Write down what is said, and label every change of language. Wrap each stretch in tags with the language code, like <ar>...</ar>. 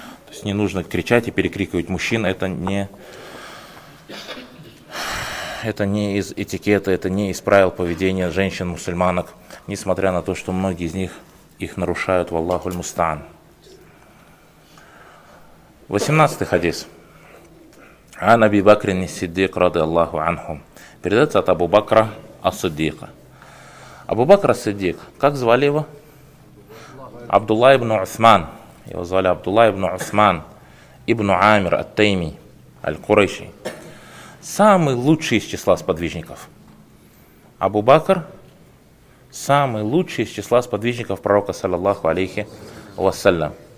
<ru>То есть не нужно кричать и перекрикивать мужчин, это не из этикета, это не из правил поведения женщин-мусульманок, несмотря на то, что многие из них их нарушают, валлаху аль-мустаан. 18-й хадис.</ru> <ar>عن أبي بكر الصديق رضي الله عنه.</ar> <ru>Передается от Абу Бакра ас-Сиддика. Абу Бакр ас-Сиддик, как звали его? Абдулла ибн Усман. Его звали Абдулла ибн Усман ибн Амир ат-Тайми аль-Курайши. Самый лучший из числа сподвижников. Абу Бакр самый лучший из числа сподвижников пророка саллаллаху алейхи вассалям.</ru>